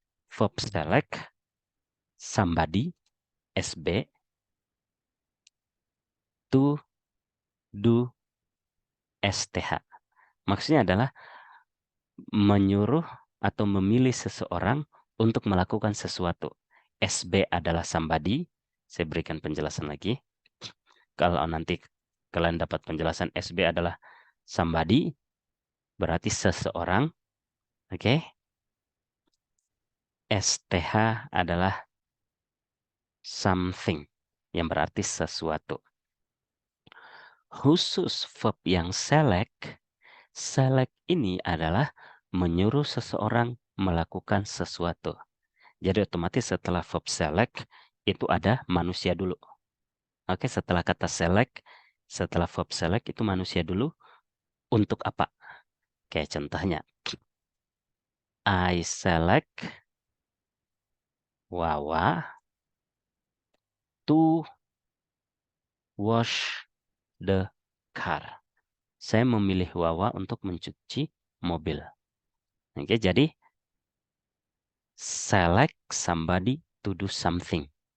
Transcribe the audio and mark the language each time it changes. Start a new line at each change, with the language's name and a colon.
English: Verb select somebody, SB, to do, STH.
Indonesian: Maksudnya adalah menyuruh atau memilih seseorang untuk melakukan sesuatu. SB adalah somebody. Saya berikan penjelasan lagi. Kalau nanti kalian dapat penjelasan SB adalah somebody, berarti seseorang. Oke. STH adalah something, yang berarti sesuatu. Khusus verb yang select, select ini adalah menyuruh seseorang melakukan sesuatu. Jadi otomatis setelah verb select, itu ada manusia dulu. Oke, setelah kata select, setelah verb select itu manusia dulu. Untuk apa? Kayak contohnya,
English: I select Wawa to wash the car.
Indonesian: Saya memilih Wawa untuk mencuci mobil. Oke, jadi
English: select somebody to do something.